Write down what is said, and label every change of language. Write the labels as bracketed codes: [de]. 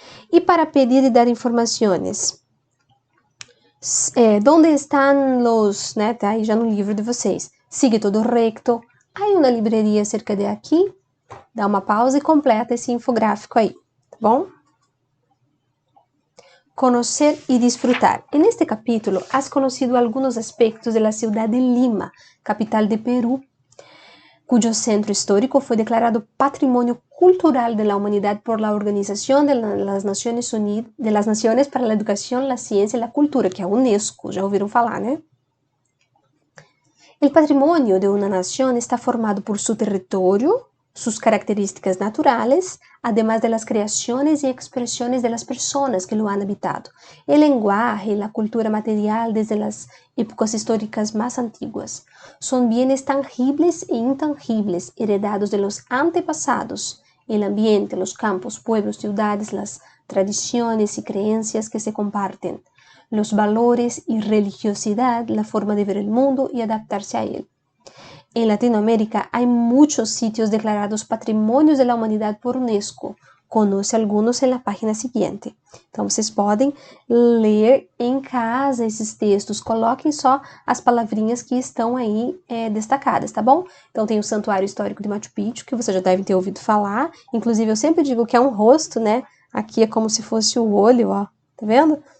[pt] E para pedir e dar informações. Onde estão os, né? Tá aí já no livro de vocês. [es] Sigue todo recto. [pt] Há uma livraria [es] cerca de aqui. [pt] Dá uma pausa e completa esse infográfico aí, tá bom? [es] Conocer e disfrutar. En este capítulo has conocido algunos aspectos de la ciudad de Lima, capital de Perú, cuyo centro histórico fue declarado Patrimonio Cultural de la Humanidad por la Organización de las Naciones Unidas, de las Naciones para la Educación, la Ciencia y la Cultura, [pt] que é a UNESCO, já ouviram falar, né? [es] El patrimonio de una nación está formado por su territorio, sus características naturales, además de las creaciones y expresiones de las personas que lo han habitado, el lenguaje y la cultura material desde las épocas históricas más antiguas. Son bienes tangibles e intangibles heredados de los antepasados, el ambiente, los campos, pueblos, ciudades, las tradiciones y creencias que se comparten, los valores y religiosidad, la forma de ver el mundo y adaptarse a él. En Latinoamérica hay muchos sitios declarados Patrimônios de la Humanidad por UNESCO. Conoce algunos en la página siguiente. [pt] Então, vocês podem ler em casa esses textos. Coloquem só as palavrinhas que estão aí destacadas, tá bom? Então, tem o Santuário Histórico de Machu Picchu, que vocês já devem ter ouvido falar. Inclusive, eu sempre digo que é um rosto, né? Aqui é como se fosse o olho, ó. Tá vendo?